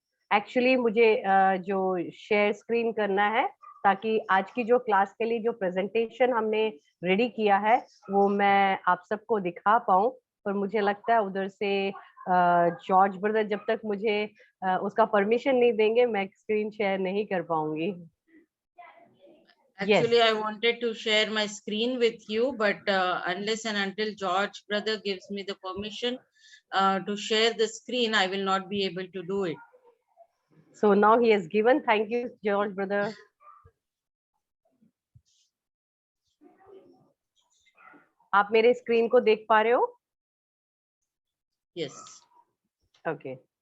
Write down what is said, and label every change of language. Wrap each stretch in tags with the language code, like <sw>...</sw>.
<hi>Actually मुझे जो share screen करना है, ताकि आज की जो क्लास के लिए जो प्रेजेंटेशन हमने रेडी किया है वो मैं आप सबको दिखा पाऊँ, पर मुझे लगता है उधर से जॉर्ज ब्रदर जब तक मुझे उसका परमिशन नहीं देंगे मैं स्क्रीन शेयर नहीं कर पाऊंगी।</hi> <en>Actually, I wanted to share my screen with you, but unless and until George brother gives me the permission to share the screen, I will not be able to do it. So now he has given. Thank you, George brother.</en> <hi>आप मेरे screen को देख पा रहे हो?</hi> <en>Yes. Okay.</en>